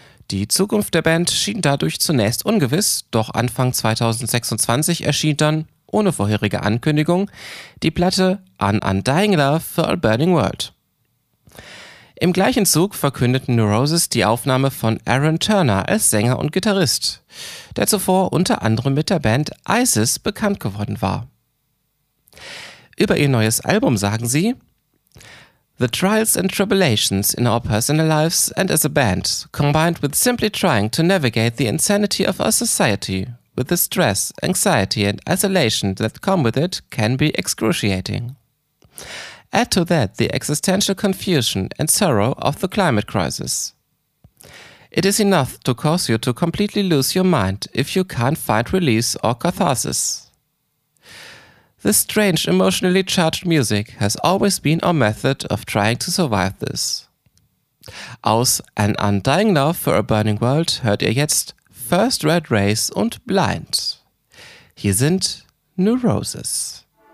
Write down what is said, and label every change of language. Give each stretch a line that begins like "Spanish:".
German: Die Zukunft der Band schien dadurch zunächst ungewiss, doch Anfang 2026 erschien dann, ohne vorherige Ankündigung, die Platte An Undying Love for a Burning World. Im gleichen Zug verkündeten Neurosis die Aufnahme von Aaron Turner als Sänger und Gitarrist, der zuvor unter anderem mit der Band Isis bekannt geworden war. Über ihr neues Album sagen sie:
English: The trials and tribulations in our personal lives and as a band, combined with simply trying to navigate the insanity of our society, with the stress, anxiety and isolation that come with it, can be excruciating. Add to that the existential confusion and sorrow of the climate crisis. It is enough to cause you to completely lose your mind if you can't find release or catharsis. This strange, emotionally charged music has always been our method of trying to survive this.
German: Aus An Undying Love for a Burning World hört ihr jetzt First Red Rays und Blind. Hier sind Neurosis.